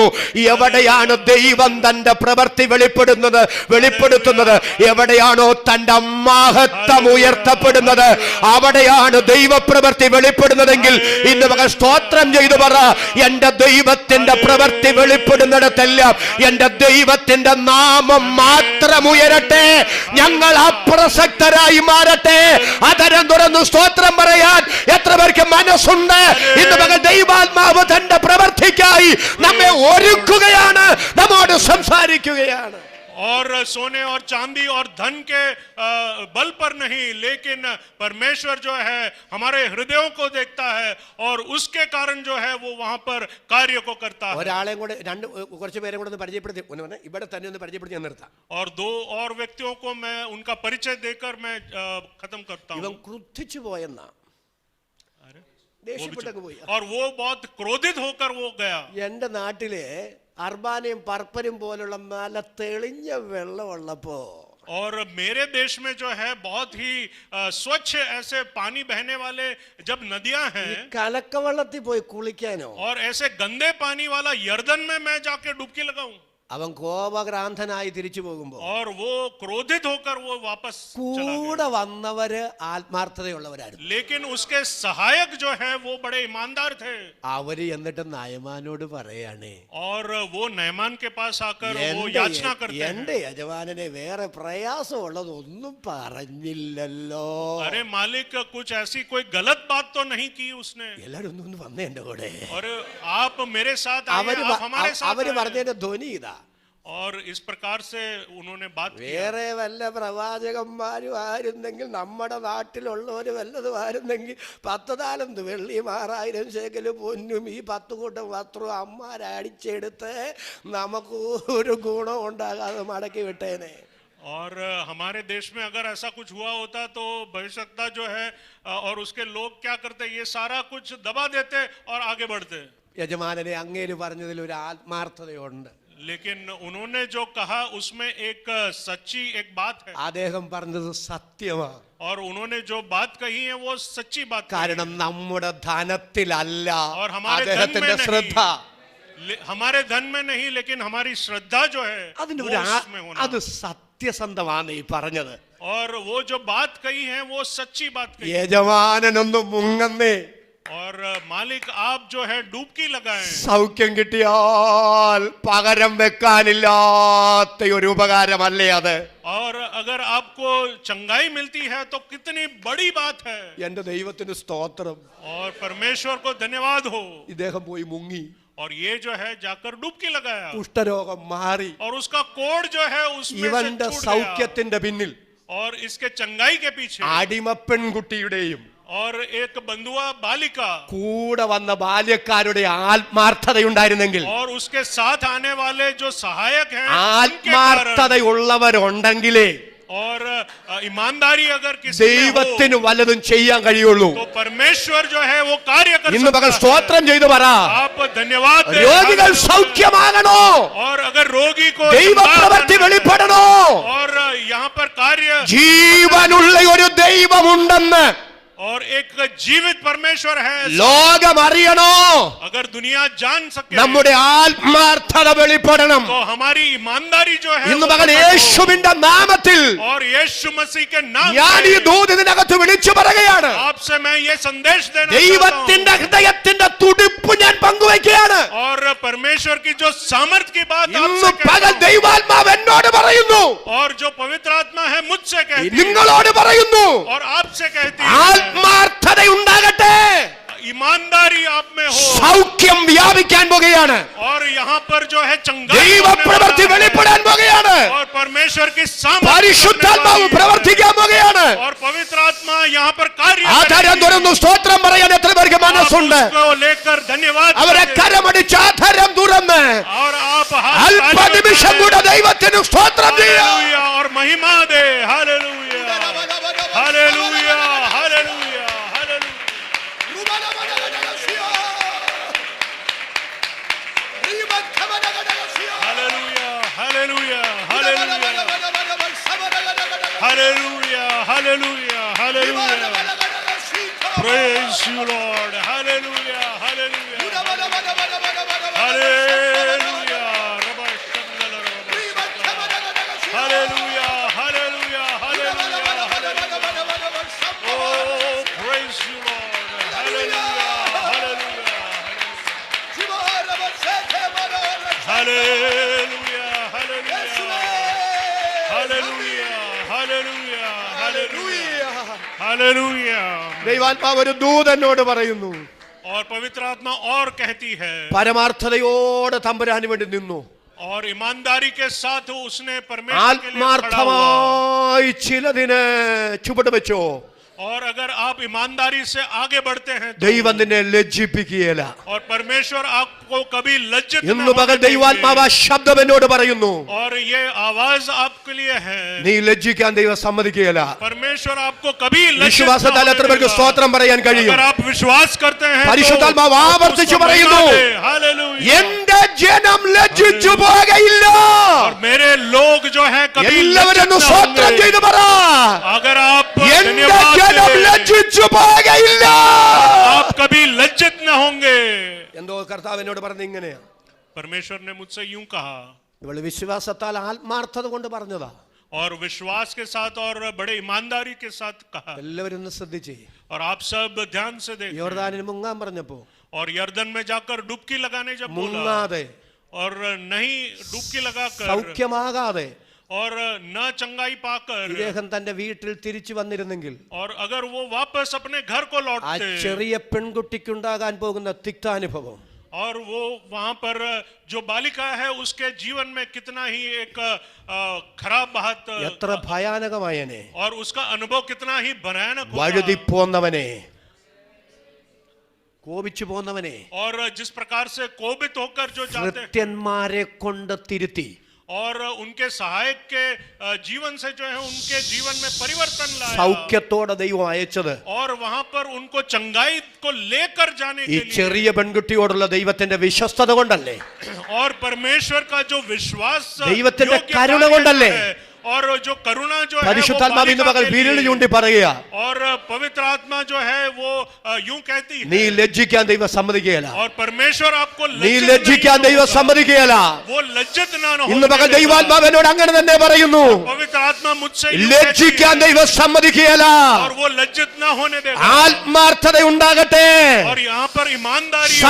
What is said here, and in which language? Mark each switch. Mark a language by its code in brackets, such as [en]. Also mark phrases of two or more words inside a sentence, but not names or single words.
[ml] എവിടെയാണ് ദൈവം തന്റെ പ്രവൃത്തി വെളിപ്പെടുത്തുന്നത്, എവിടെയാണോ തന്റെ മഹത്വം ഉയർത്തപ്പെടുന്നത്, അവിടെയാണ് ദൈവപ്രവൃത്തി വെളിപ്പെടുന്നതെങ്കിൽ ഇന്ന് മകൾ സ്തോത്രം ചെയ്തു പറ, എന്റെ ദൈവത്തിന്റെ പ്രവൃത്തി വെളിപ്പെടുന്നിടത്തെല്ലാം എന്റെ ദൈവത്തിന്റെ നാമം മാത്രം ഉയരട്ടെ, ഞങ്ങൾ അപ്രസക്തരായി മാറട്ടെ. അതരം തുറന്നു സ്തോത്രം പറയാൻ എത്ര പേർക്ക് മനസ്സുണ്ട്? ഇന്ന് മകൾ ദൈവാത്മാവ് തന്റെ പ്രവൃത്തിക്കായി നമ്മെ ഒരുക്കുകയാണ്, നമ്മോട് സംസാരിക്കുകയാണ്. [hi] और सोने और चांदी और धन के बल पर नहीं, लेकिन परमेश्वर जो है हमारे हृदयों को देखता है और उसके कारण जो है वो वहां पर कार्य को करता है। [ml] ഒരാളെയും കൂടെ കുറച്ച് പേരെ കൂടെ ഒന്ന് പരിചയപ്പെടുത്തി ഇവിടെ തന്നെ ഒന്ന് പരിചയപ്പെടുത്തി ഞാൻ നിർത്താം. [hi] और दो और व्यक्तियों को मैं उनका परिचय देकर मैं खत्म करता [ml] ഇവൻ [hi] हूँ। [ml] ക്രുദ്ധിച്ചു പോയെന്നാ, ദേഷ്യപ്പെട്ടങ്ങ് പോയി. [hi] और वो बहुत क्रोधित होकर वो गया। [ml] എന്റെ നാട്ടിലെ അർബാനയും പർപ്പനും പോലുള്ള നല്ല തെളിഞ്ഞ വെള്ളമുള്ളപ്പോ, [hi] और मेरे देश में जो है बहुत ही स्वच्छ ऐसे पानी बहने वाले जब नदियां हैं, [ml] കലക്കവെള്ളത്തിൽ പോയി കുളിക്കാനോ, [hi] और ऐसे गंदे पानी वाला यर्दन में मैं जाके डुबकी लगाऊं, [ml] അവൻ കോപക്രാന്തനായി തിരിച്ചു പോകുമ്പോ [hi] और वो क्रोधित होकर वो वापस चला गया। [ml] കൂടെ വന്നവര് ആത്മാർത്ഥതയുള്ളവരായിരുന്നു. [hi] लेकिन उसके सहायक जो है वो बड़े ईमानदार थे, [ml] അവര് എന്നിട്ട് നയമാനോട് പറയാണ്, [hi] और वो नयमान के पास आकर वो याचना करते हैं, [ml] എന്റെ യജമാനനെ വേറെ പ്രയാസമുള്ളതൊന്നും പറഞ്ഞില്ലല്ലോ. [hi] अरे मालिक कुछ ऐसी कोई गलत बात तो नहीं की उसने, [ml] എല്ലാരും ഒന്ന് വന്നേ എന്റെ കൂടെ. [hi] और आप मेरे साथ आइए, आप हमारे साथ [ml] അവര് [hi] आइए। [ml] പറഞ്ഞതിന്റെ ധ്വനി ഇതാ, [hi] और इस प्रकार से उन्होंने बात की। [ml] വേറെ വല്ല പ്രവാചകന്മാരും ആയിരുന്നെങ്കിൽ, നമ്മുടെ നാട്ടിലുള്ളവര് വല്ലതും ആയിരുന്നെങ്കിൽ 10 താലന്ത് വെള്ളിയും 6000 ശേക്കല് പൊന്നും ഈ 10 കൂട്ടം വസ്ത്രവും അമ്മാരടിച്ചെടുത്ത് നമുക്ക് ഒരു ഗുണം ഉണ്ടാകാതെ മടക്കി വിട്ടേനെ. [hi] और हमारे देश में अगर ऐसा कुछ हुआ होता तो भविष्यता जो है और उसके लोग क्या करते, ये सारा कुछ दबा देते और आगे बढ़ते। [ml] യജമാനനെ അങ്ങേര് പറഞ്ഞതിൽ ഒരു ആത്മാർത്ഥതയുണ്ട്. [hi] लेकिन उन्होंने जो कहा उसमें एक सच्ची एक बात है, [ml] അദ്ദേഹം പറഞ്ഞത് സത്യമാണ്. [hi] और उन्होंने जो बात कही है वो सच्ची बात है। [ml] കാരണം നമ്മുടെ ധനത്തിലല്ല [hi] और हमारे धन [ml] അദ്ദേഹത്തിന്റെ [hi] में [ml] ശ്രദ്ധ, [hi] नहीं, हमारे धन में नहीं, लेकिन हमारी श्रद्धा जो है [ml] അതിന്റെ [hi] वो [ml] ഒരു [hi] उसमें होना। [ml] അത് സത്യസന്ധമാണ് ഈ പറഞ്ഞത്. [hi] और वो जो बात कही है वो सच्ची बात कही। [ml] യജമാനനൊന്ന് മുങ്ങന്നേ, [hi] और मालिक आप जो है डुबकी लगाएं, [ml] സൗഖ്യം കിട്ടിയാൽ പകരം വെക്കാനില്ലാത്ത ഒരു ഉപകാരമല്ലേ അത്? [hi] और अगर आपको चंगाई मिलती है तो कितनी बड़ी बात है। [ml] എന്റെ ദൈവത്തിന് സ്തോത്രം. [hi] और परमेश्वर को धन्यवाद हो। [ml] ഇദ്ദേഹം പോയി മുങ്ങി, [hi] और ये जो है जाकर डुबकी लगाया, [ml] കുഷ്ഠരോഗം മാറി. [hi] और उसका कोड जो है उसमें से [ml] ഇവന്റെ [hi] छूट गया। [ml] സൗഖ്യത്തിന്റെ പിന്നിൽ [hi] और इसके चंगाई के पीछे [ml] അടിമ പെൺകുട്ടിയുടെയും [hi] और एक बंधुआ बालिका [ml] കൂടെ വന്ന ബാല്യക്കാരുടെ ആത്മാർത്ഥതയുണ്ടായിരുന്നെങ്കിൽ, [hi] और उसके साथ आने वाले जो सहायक हैं उनके कारण, [ml] ആത്മാർത്ഥതയുള്ളവരുണ്ടെങ്കിലേ [hi] और ईमानदारी अगर किसी में हो [ml] ദൈവത്തിന് വല്ലതും ചെയ്യാൻ കഴിയുള്ളൂ. [hi] तो परमेश्वर जो है वो कार्य कर [ml] ഇന്ന് പകൽ [hi] सकता है. [ml] സ്തോത്രം ചെയ്തു പറ. [hi] आप धन्यवाद दें. [ml] രോഗികൾ സൗഖ്യമാകണോ? [hi] और अगर रोगी को [ml] ദൈവപ്രവൃത്തി വെളിപ്പെടണോ? [hi] और यहाँ पर कार्य [ml] ജീവനുള്ള ഒരു ദൈവമുണ്ടെന്ന് [hi] और एक जीवित परमेश्वर है. [ml] ലോകം അറിയണോ? [hi] अगर दुनिया जान सके [ml] നമ്മുടെ ആത്മാർത്ഥത വെളിപ്പെടണം. [hi] तो हमारी ईमानदारी जो है [ml] ഇന്ന് [hi] वो [ml] പകൽ [hi] प्रकट हो. [ml] യേശുവിന്റെ നാമത്തിൽ [hi] और यीशु मसीह के नाम [ml] ഞാൻ ഈ [hi] से [ml] ദൂതിനകത്ത് വിളിച്ചു പറയുകയാണ്. [hi] आपसे मैं ये संदेश देना चाहता [ml] ദൈവത്തിന്റെ ഹൃദയത്തിന്റെ തുടിപ്പ് ഞാൻ പങ്കുവയ്ക്കുകയാണ്. [hi] हूं. और परमेश्वर की जो सामर्थ की बात [ml] ഇന്ന് [hi] आपसे [ml] പകൽ [hi] कहता हूं. [ml] ദൈവാത്മാവ് എന്നോട് പറയുന്നു, [hi] और जो पवित्र आत्मा है मुझसे कहती है [ml] നിങ്ങളോട് പറയുന്നു, [hi] और आपसे कहती है [ml] ആത്മാർത്ഥത ഉണ്ടാകട്ടെ. [hi] ईमानदारी आप में हो. [ml] സൗഖ്യം വ്യാപിക്കാൻ പോകുകയാണ്. [hi] और यहाँ पर जो है चंगाई [ml] ദൈവപ്രവൃത്തി [hi] होने वाला है. [ml] വെളിപ്പെടാൻ പോകുകയാണ്. [hi] और परमेश्वर की सामर्थ [ml] പരിശുദ്ധാത്മാവ് [hi] होने वाली है. [ml] പ്രവർത്തിക്കാൻ പോകുകയാണ്. [hi] और पवित्र आत्मा यहाँ पर कार्य [ml] ആധാരം [hi] करेगी. [ml] തുറന്നു സ്തോത്രം പറയാൻ എത്ര പേർക്ക് [hi] आप [ml] മനസ്സുണ്ട്? [hi] उसको लेकर धन्यवाद [ml] അവരെ [hi] करें. [ml] കരമടിച്ച് ആധാരം തുറന്ന് [hi] और आप [ml] അല്പനിമിഷം കൂടെ ദൈവത്തിന് സ്തോത്രം ചെയ്യാം. [hi] हालेलुया और महिमा दे. हालेलुया हालेलुया हालेलुया हालेलुया हालेलुया हालेलुया हालेलुया हालेलुया हालेलुया [en] Praise you Lord. Hallelujah hallelujah hallelujah hallelujah hallelujah hallelujah Oh praise you Lord. Hallelujah hallelujah hallelujah hallelujah hallelujah hallelujah hallelujah [ml] ദൈവാത്മാവ് ഒരു ദൂതനോട് പറയുന്നു, [hi] और पवित्र आत्मा और कहती है [ml] പരമാർത്ഥതയോടെ തമ്പുരാന് വേണ്ടി നിന്നു. [hi] और ईमानदारी के साथ उसने परमेश्वर के लिए खड़ा हुआ. [ml] ആത്മാർത്ഥമായി ചിലതിന് ചുവട് വെച്ചോ. [hi] और अगर आप ईमानदारी से आगे बढ़ते हैं तो [ml] ദൈവം നിന്നെ ലജ്ജിപ്പിക്കുകയില്ല. [hi] और परमेश्वर आपको कभी लज्जित न [ml] ഇന്ന് പകൽ [hi] होने [ml] ദൈവാത്മാവ് ആ [hi] देंगे. [ml] ശബ്ദം എന്നോട് പറയുന്നു, [hi] और ये आवाज आपके लिए है. [ml] നീ ലജ്ജിക്കാൻ ദൈവം സമ്മതിക്കുകയില്ല. [hi] परमेश्वर आपको कभी लज्जित न [ml] വിശ്വാസത്താൽ [hi] होने [ml] എത്ര പേർക്ക് [hi] देगा. [ml] സ്തോത്രം പറയാൻ കഴിയും? [hi] अगर आप विश्वास करते हैं [ml] പരിശുദ്ധാത്മാവ് [hi] तो [ml] ആവർത്തിച്ചു [hi] उसको [ml] പറയുന്നു, [hi] महिमा दे. हालेलुया [ml] എന്റെ ജനം ലജ്ജിച്ചു പോകയില്ല. [hi] और मेरे लोग जो है कभी [ml] എല്ലാവരും [hi] लज्जित [ml] ഒന്ന് [hi] न [ml] സ്തോത്രം [hi] होंगे. [ml] ചെയ്തു പറ, [hi] अगर आप [ml] എന്റെ [hi] धन्यवाद [ml] ജനം [hi] दें, [ml] ലജ്ജിച്ചു പോകയില്ല. [hi] आप कभी लज्जित न होंगे. [ml] എന്തോ കർത്താവ് എന്നോട് പറഞ്ഞ ഇങ്ങനെയാ, [hi] परमेश्वर ने मुझसे यूं कहा [ml] ഇവള് വിശ്വാസത്താൽ ആത്മാർത്ഥത കൊണ്ട് പറഞ്ഞതാ. [hi] और विश्वास के साथ और बड़े ईमानदारी के साथ कहा. [ml] എല്ലാവരും ഒന്ന് ശ്രദ്ധിച്ചേ. [hi] और आप सब ध्यान से देखें. [ml] യോർദാനിന് മുങ്ങാൻ പറഞ്ഞപ്പോ [hi] और यर्दन में जाकर डुबकी लगाने जब बोला [ml] മുങ്ങാതെ [hi] और नहीं डुबकी लगाकर [ml] സൗഖ്യമാകാതെ [hi] और न चंगाई पाकर [ml] ഇദ്ദേഹം തന്റെ വീട്ടിൽ തിരിച്ചു വന്നിരുന്നെങ്കിൽ [hi] और अगर वो वापस अपने घर को [ml] ആ [hi] लौटते [ml] ചെറിയ പെൺകുട്ടിക്കുണ്ടാകാൻ പോകുന്ന തിക്താനുഭവം, [hi] और वो वहां पर जो बालिका है उसके जीवन में कितना ही एक खराब बात [ml] എത്ര ഭയാനകമായനെ. [hi] और उसका अनुभव कितना ही भयानक [ml] വഴുതി [hi] होगा. [ml] പോന്നവനെ, കോപിച്ചു പോന്നവനെ [hi] और जिस प्रकार से कोपित होकर जो जाते हैं [ml] ഭൃത്യന്മാരെ കൊണ്ട് തിരുത്തി [hi] और उनके सहायक के जीवन से जो है उनके जीवन में परिवर्तन लाया. [ml] സൗഖ്യത്തോടെ ദൈവം അയച്ചത് [hi] और वहां पर उनको चंगाई को लेकर जाने [ml] ഈ [hi] के लिए [ml] ചെറിയ പെൺകുട്ടിയോടുള്ള ദൈവത്തിന്റെ വിശ്വസ്തത കൊണ്ടല്ലേ? [hi] और परमेश्वर का जो विश्वास [ml] ദൈവത്തിന്റെ [hi] योग्य [ml] കരുണ [hi] कार्य [ml] കൊണ്ടല്ലേ? [hi] है, और जो करुणा जो है वो [ml] പരിശുദ്ധാത്മാവ് ഇന്ന് [hi] बालिका [ml] പകൽ [hi] के [ml] വിരൽ [hi] लिए. [ml] ചൂണ്ടി പറയുക, [hi] और पवित्र आत्मा जो है वो यूं कहती [ml] നീ [hi] है [ml] ലജ്ജിക്കാൻ ദൈവം സമ്മതിക്കുകയില്ല. [hi] और परमेश्वर आपको [ml] നീ [hi] लज्जित [ml] ലജ്ജിക്കാൻ [hi] नहीं [ml] ദൈവം [hi] होगा. [ml] സമ്മതിക്കുകയില്ല. [hi] वो लज्जित ना [ml] ഇന്ന് [hi] होने [ml] പകൽ [hi] देगा. [ml] ദൈവാത്മാവ് എന്നോട് അങ്ങനെ തന്നെ പറയുന്നു, [hi] पवित्र आत्मा मुझसे यूं कहती [ml] ലജ്ജിക്കാൻ [hi] है, [ml] ദൈവം സമ്മതിക്കുകയില്ല. [hi] और वो लज्जित ना होने देगा. [ml] ആത്മാർത്ഥത ഉണ്ടാകട്ടെ, [hi] और यहाँ पर ईमानदारी हो